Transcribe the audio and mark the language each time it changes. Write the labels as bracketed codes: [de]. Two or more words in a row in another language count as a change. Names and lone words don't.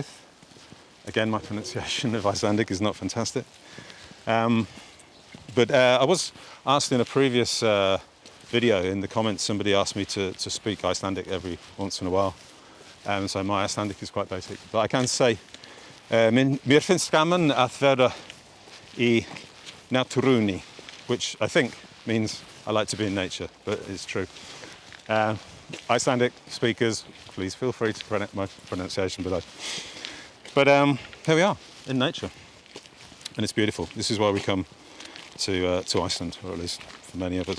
[en] Again, my pronunciation of Icelandic is not fantastic. But I was asked in a previous video, in the comments, somebody asked me to speak Icelandic every once in a while. So my Icelandic is quite basic. But I can say, [is] mér finnst gaman að vera í náttúrunni, [en] which I think means I like to be in nature, but it's true. Icelandic speakers, please feel free to correct my pronunciation below. But here we are, in nature. And it's beautiful. This is why we come to Iceland, or at least for many of us.